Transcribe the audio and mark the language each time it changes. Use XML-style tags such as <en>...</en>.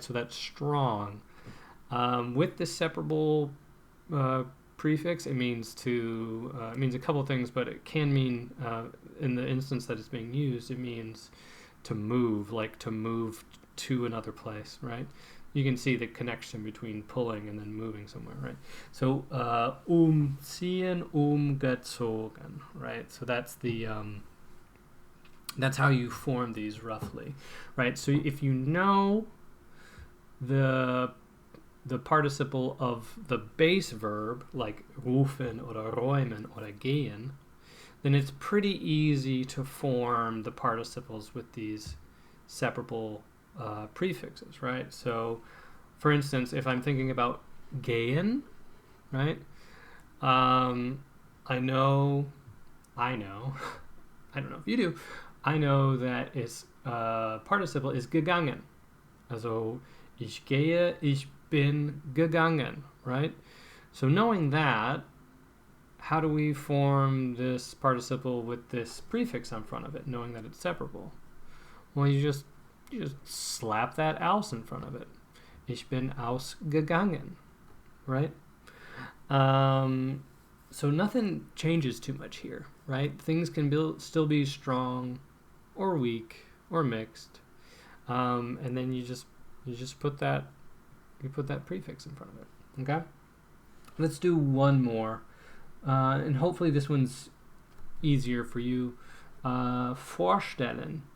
<en>So that's strong. With the separable prefix, it means it means a couple things, but it can mean, in the instance that it's being used, it means to move, like to move to another place, right? you can see the connection between pulling and then moving somewhere, right? So umziehen, umgezogen, right? So that's the that's how you form these roughly, right? So if you know the participle of the base verb, like</en> <de>rufen oder räumen oder gehen,</de> <en>then it's pretty easy to form the participles with these separable prefixes, right? So, for instance, if I'm thinking about gehen, right? I know, I don't know if you do, I know that its participle is gegangen.</en> <de>Also, ich gehe, ich bin gegangen, right?</de> <en>So knowing that, how do we form this participle with this prefix in front of it, knowing that it's separable? Well, you just slap that aus in front of it.</en> <de>Ich bin ausgegangen, right?</de> <en>So nothing changes too much here, right? Things can still be strong or weak or mixed, and then you just put that prefix in front of it. Okay, let's do one more, and hopefully this one's easier for you. Vorstellen.</en>